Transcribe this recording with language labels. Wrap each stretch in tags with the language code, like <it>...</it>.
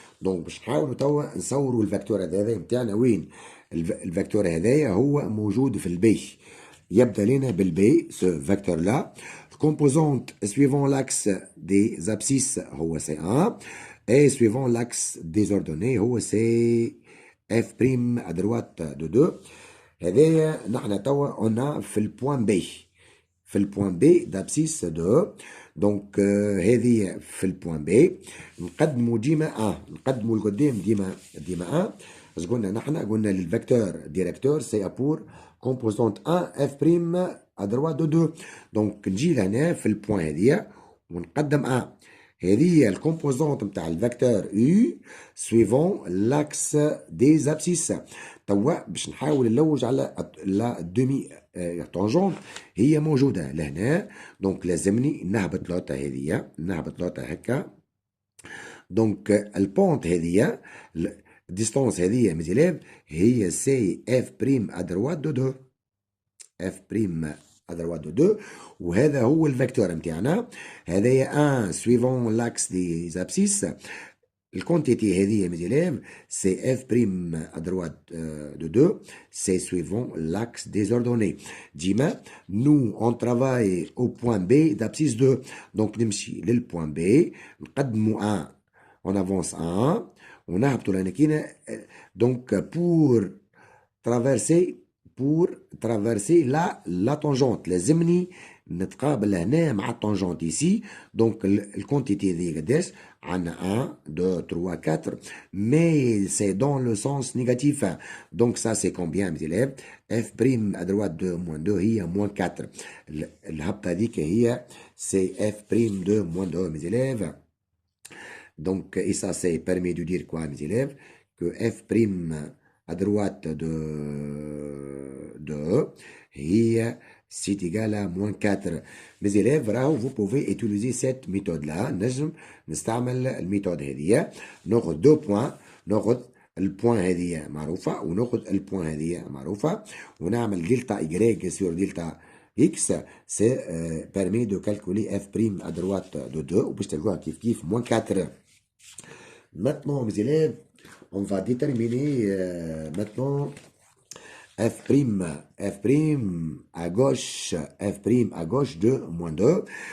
<ar>Donc باش نحاولوا توا نصوروا الفيكتور هذا نتاعنا وين. الفيكتور هذايا هو موجود في البي. يبدا لنا بالبي</ar> <fr>ce vecteur là. Composante suivant l'axe des abscisses هو C1 et suivant l'axe des ordonnées هو C F' à droite de 2.</fr> <ar>هذايا نحن توا قلنا في البوان بي. في البوان بي</ar> <fr>d'abscisse 2.</fr> <ar>دونك هذه في البوان بي نقدموا ديما نقدموا لقدام ديما اش قلنا نحن قلنا للفيكتور ديريكتور سي بور كومبوزونت 1 اف بريم ا droite دو 2. دونك نجي لهنا في البوان هذه ونقدم هذه هي الكومبوزونت نتاع الفيكتور يو سويفون لاكس دي زابسيس. توا باش نحاول نلوج على لا دومي تونجونت هي موجوده لهنا. دونك لازمني نهبط لوطه هذه نهبط لوطه هكا. دونك البونت هذه الديستونس هذه مزيليف هي سي اف بريم ا droite دو 2. اف بريم</ar> <fr>à droite de 2</fr> <ar>وهذا هو الفيكتور نتاعنا.</ar> <fr>هذايا 1 suivant l'axe des abscisses.</fr> <ar>الكونتيتي هذه</ar> <fr>mes élèves c'est f' à droite de 2 c'est suivant l'axe des ordonnées. ديما nous on travaille au point B d'abscisse 2.</fr> <ar>donc نمشي للبوان B نقدموا 1</ar> <fr>on avance 1</fr> <ar>ونهبطوا لهنا كينا.</ar> <fr>donc pour traverser la tangente</fr> <ar>لازمني نتقابل هنا مع التانجونت</ar> <fr>ici. donc</fr> <ar>الكونتيتي ذي قداش عندنا</ar> <fr>1 2 3 4 mais c'est dans le sens négatif. donc ça c'est combien mes élèves? f' à droite de moins 2 هي moins 4.</fr> <ar>الهبطة ذيك هي</ar> <fr>c'est f' de moins 2 mes élèves. donc et ça c'est permet de dire quoi mes élèves? que f' à droite de 2 هي c'est égal à moins 4. mes élèves راهو vous pouvez utiliser cette méthode là.</fr> <ar>نجم نستعمل الميثود هذه. ناخذ 2 بوان ناخذ البوان هذه معروفه وناخذ البوان هذه معروفه ونعمل دلتا y sur دلتا x.</ar> <fr>c'est permet de calculer f' à droite de 2</fr> <ar>وباش تلقوها كيف</ar> <fr>moins 4. maintenant mes élèves on va déterminer maintenant f' à gauche de moins 2.</fr>